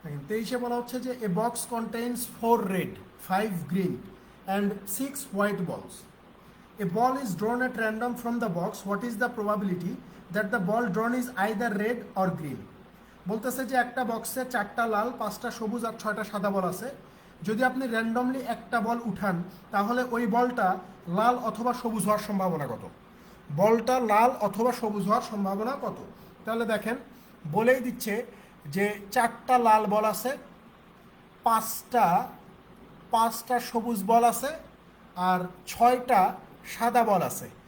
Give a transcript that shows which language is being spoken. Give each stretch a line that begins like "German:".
Bangla: তেইশে বলা হচ্ছে যে
English: A box contains 4 red, 5 green and 6 white balls. A ball is drawn at random from the box. What is the probability that the ball drawn is either red or green?
Bangla: বলতেছে যে একটা বক্সে 4টা লাল, 5টা সবুজ আর 6টা সাদা বল আছে। যদি আপনি র্যান্ডমলি একটা বল উঠান তাহলে ওই বলটা লাল অথবা সবুজ হওয়ার সম্ভাবনা কত? বলটা লাল অথবা সবুজ হওয়ার সম্ভাবনা কত? তাহলে দেখেন বলেই দিচ্ছে যে 4টা লাল বল আছে, পাঁচটা পাঁচটা সবুজ বল আছে আর 6টা সাদা বল আছে।